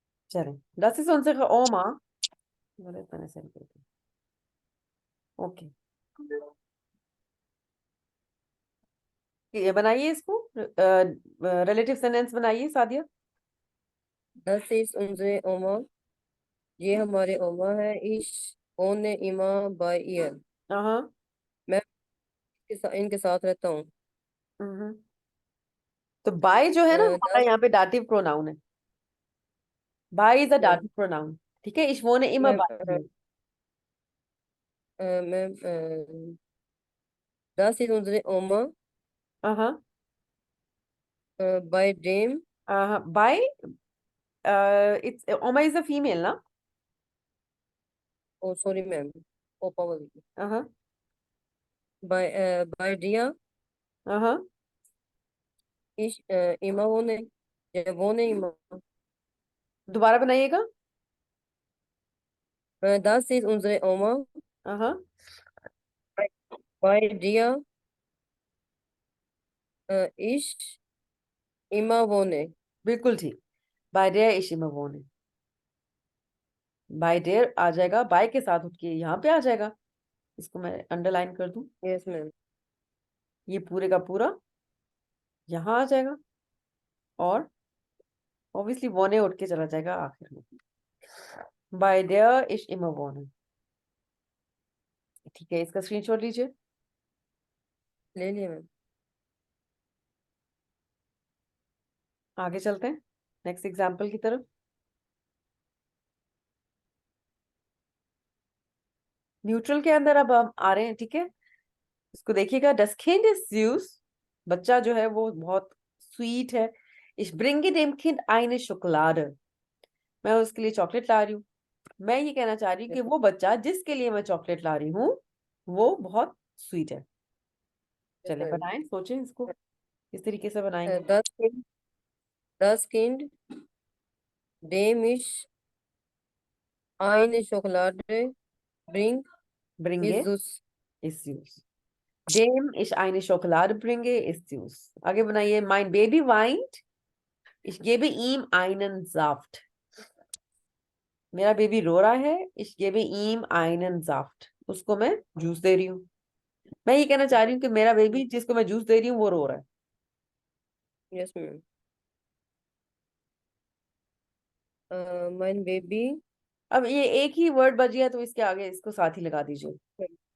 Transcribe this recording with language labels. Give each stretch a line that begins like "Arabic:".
Hindi: चलें,
German: das ist unsere Oma।
Hindi: मैंने send कर दिया। ओके, ये बनाइए इसको, रिलेटिव सेंटेंस बनाइए Sadia.
German: Das ist unsere Oma।
Hindi: ये हमारे ओमा है।
German: ich wohne immer bei ihr।
Hindi: हाँ मैं इनके साथ रहता हूँ। हम्म। तो बाय जो है ना हमारा दस यहाँ पे डाटिव प्रोनाउन है।
English: by is a
Hindi: मैं डाटिव प्रोनाउन, ठीक है। इश वो ने इमा मैं बाय।
German: मैं das ist unsere Oma
Hindi: हाँ
German: bei dem
English: हाँ bye, it's Oma is a female ना। oh sorry
Hindi: मैम ओपा बोल रही हाँ
German: bei dir
Hindi: हाँ।
German: ich immer wohne wohne immer
Hindi: दोबारा बनाइएगा।
German: das ist unsere Oma
Hindi: हाँ
German: bei bei dir ich immer wohne।
Hindi: बिल्कुल ठीक। बाय डेयर इश इमा वो ने, बाय डेयर आ जाएगा, बाय के साथ उठ के यहाँ पे आ जाएगा। इसको मैं अंडरलाइन कर दूं, यस मैम। ये पूरे का पूरा यहाँ आ जाएगा, और ऑब्वियसली वोने उठ के चला जाएगा आखिर में। बाय डेयर इश इमा वोने, ठीक है। इसका स्क्रीनशॉट लीजिए। ले लिया मैम। आगे चलते हैं नेक्स्ट एग्जाम्पल की तरफ। न्यूट्रल के अंदर अब हम आ रहे हैं, ठीक है। इसको देखिएगा।
German: डस Kind ist süß,
Hindi: बच्चा जो है वो बहुत स्वीट है। Ich bringe dem Kind eine Schokolade, मैं उसके लिए चॉकलेट ला रही हूँ। मैं ये कहना चाह रही हूँ कि वो बच्चा जिसके लिए मैं चॉकलेट ला रही हूँ वो बहुत स्वीट है।
English: yes
Hindi: चले
English: Ma'am.
Hindi: बनाएं, सोचें इसको किस तरीके से बनाएंगे।
German: das Kind dem ich eine Schokolade bringt ist Bringe süß। ist süß, dem ich eine Schokolade bringe ist süß।
Hindi: आगे बनाइए।
German: Mein Baby weint, ich gebe ihm einen Saft,
Hindi: मेरा बेबी रो रहा है।
German: Ich gebe ihm einen Saft,
Hindi: उसको मैं juice दे रही हूँ। मैं ये कहना चाह रही हूँ कि मेरा बेबी जिसको मैं जूस दे रही हूँ वो रो रहा है।
English: Yes ma'am.
German: mein Baby
Hindi: अब ये एक ही वर्ड बच गया तो इसके आगे इसको साथ ही लगा दीजिए।